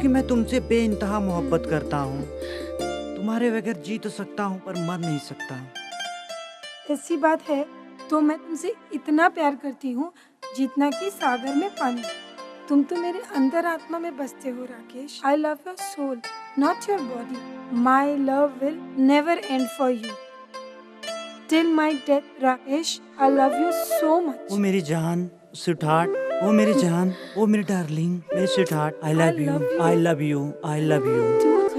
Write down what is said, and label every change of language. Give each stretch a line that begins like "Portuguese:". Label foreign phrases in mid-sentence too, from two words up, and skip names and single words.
Hindi: क्योंकि मैं तुमसे बेइंतहा मोहब्बत करता हूँ। तुम्हारे बगैर जी तो सकता हूँ पर मर नहीं सकता। ऐसी बात है तो मैं तुमसे इतना प्यार करती हूँ जितना कि सागर में पानी। तुम तो मेरे अंदर आत्मा में बसते हो राकेश।
English: I love your soul, not your body. My love will never end for you till my death. राकेश, I love you so much.
Hindi: ओ मेरी जान, स्वीटहार्ट, ओ मेरी जान, ओ मेरी डार्लिंग, मेरी स्वीटहार्ट,
English: I love you, I love you, I love you.